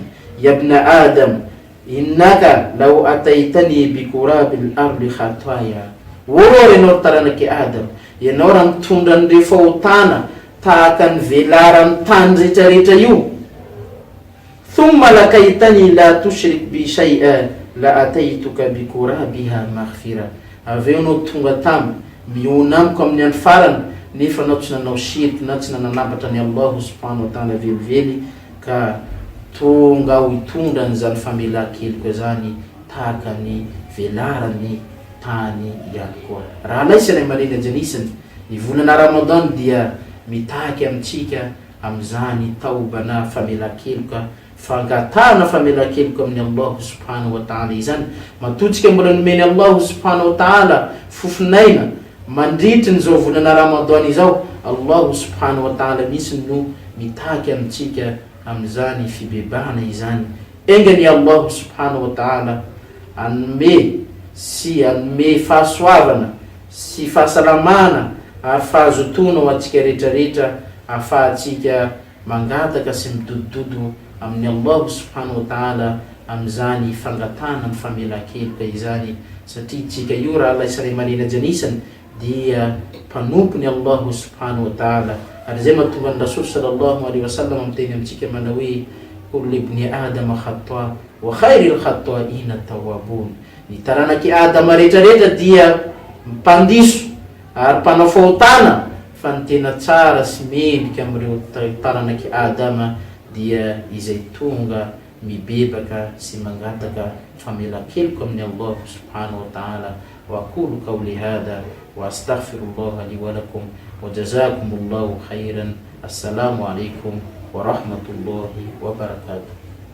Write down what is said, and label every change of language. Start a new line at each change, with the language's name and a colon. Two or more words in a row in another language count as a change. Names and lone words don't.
Arabic: يا ابن آدم إنك لو أتيتني بقراب الأرض خطايا.
Malagasy: Ianao taranaky Adam, ianao raha mitondra an'ireo fahotana tahaka ny velaran'ny tany rehetrarehetra io,
Arabic: ثم لقيتني لا تشرك بي شيئا لأتيتك بقرابها مغفرة.
Malagasy: Aveo anao tonga tamy miona amiko amin'ny andro farany nefa anao tsy nanao shirky na tsy nananambatra ny
Arabic: الله سبحانه وتعالى
Malagasy: velively ka tonga ho hitondra n'izany famelan-keloka zany tahaka ny velarany tany ihany koa. Raha laisa ray aman'eny ajanisany ny volana Ramadan dia mitaky amintsika am'izany taobana famelan-keloka, fangatana famelan-keloka amin'ny
Arabic: الله سبحانه وتعالى
Malagasy: izany. Matotsika mbola nomeny
Arabic: الله سبحانه وتعالى
Malagasy: fofinaina mandritry n'izao volana Ramadan izao,
Arabic: الله سبحانه وتعالى
Malagasy: misy no mitaky amintsika am'izany fibebana izany. Engany
Arabic: الله سبحانه وتعالى
Malagasy: anome fahasoavana sy fahasalamana ary fahazotona ho atsika rehetrarehetra ahafahatsika mangataka sy midodododo amin'ny
Arabic: الله سبحانه وتعالى
Malagasy: am'izany fangatana ny famelan-keloka izany. Satria tsika io raha laisa ray aman'eny ajanisany dia mpanompony
Arabic: الله سبحانه وتعالى.
Malagasy: Ary zay mahatonga ny
Arabic: رسول صلى الله عليه وسلم
Malagasy: amiteny amintsika manao hoe
Arabic: كل بني آدم خطاء وخير الخطائين توابون.
Malagasy: Ny taranaky Adama rehetrarehetra dia mpandiso ary mpanao fahotana, fa ny tena tsara sy mendrika am'ireo taranaky Adama dia izay tonga mibebaka sy mangataka famelan-keloka amin'ny
Arabic: الله سبحانه وتعالى. وأقول قولي هذا وأستغفر الله لي ولكم وجزاكم الله خيرا. السلام عليكم ورحمة الله وبركاته.